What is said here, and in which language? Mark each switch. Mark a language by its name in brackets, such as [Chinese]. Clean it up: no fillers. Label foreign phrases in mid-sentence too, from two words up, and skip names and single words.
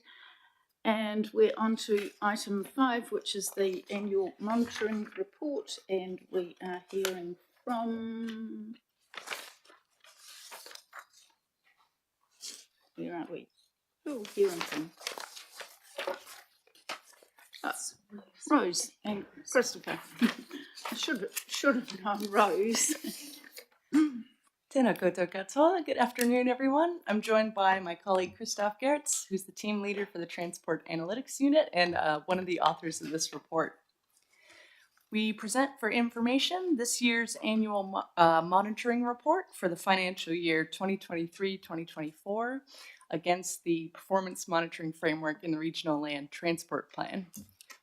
[English] And we're on to item 5, which is the annual monitoring report, and we are hearing from... Where are we? Oh, hearing from... Rose and Christopher. I should have known Rose. [Māori] Tēnā koutou katoa. [English] Good afternoon, everyone. I'm joined by my colleague Christoph Gertz, who's the team leader for the Transport Analytics Unit and one of the authors of this report. We present for information this year's annual monitoring report for the financial year 2023-2024 against the Performance Monitoring Framework in the Regional Land Transport Plan.